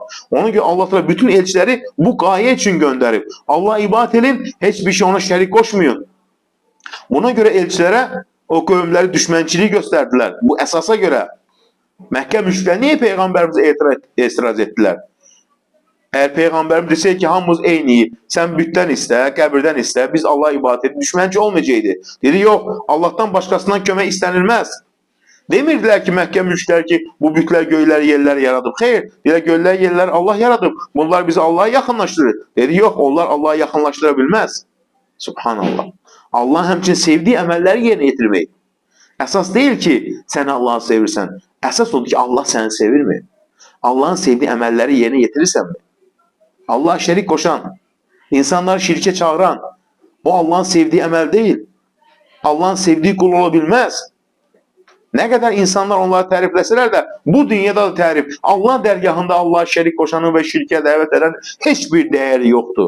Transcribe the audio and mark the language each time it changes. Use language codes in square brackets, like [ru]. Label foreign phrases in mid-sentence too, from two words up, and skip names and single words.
[az] Ona görə Allah bütün elçiləri bu qayə üçün göndərib. Allah ibadət edin, heç bir şey ona şərik qoşmayın. Buna görə elçilərə o qövmləri düşmənçiliyi göstərdilər. Bu əsasa görə Məkkə müşrikləri niyə Peyğəmbərimizə etiraz etdilər? [tr] Eğer Peygamberimiz deseydi [az] ki hamımız eyniyiz, sen bütten iste, qəbirdən iste, biz Allah'a ibadət edin, düşmənci olmayacaqdı. Dedi yok, Allah'tan başkasından kömək istənilməz. Demirdilər ki Məkkə müşriklər ki bu bütlər göyləri yerləri yaradıb. Xeyr, deyirlər göyləri yerləri Allah yaradıb. Bunlar bizi Allah'a yaxınlaşdırır. Dedi yok, onlar Allah'a yaxınlaşdıra bilməz. Subhanallah. Allah həmçinin sevdiği əməlləri yerinə yetirmək. Əsas deyil ki sən Allah'ı sevirsən. Əsas odur ki Allah səni sevirmi? Allah'ın sevdiği əməlləri yerinə yetirirsən mi? [tr] Allah'a şerik koşan, insanları şirke çağıran, o Allah'ın sevdiği emel değil. Allah'ın sevdiği kul olabilmez. Ne kadar insanlar [az] onları tərifləsələr də, bu dünyada da tərif. [tr] Allah dərgahında Allah'a şerik koşanı ve şirke davet eden hiçbir değeri yoktur.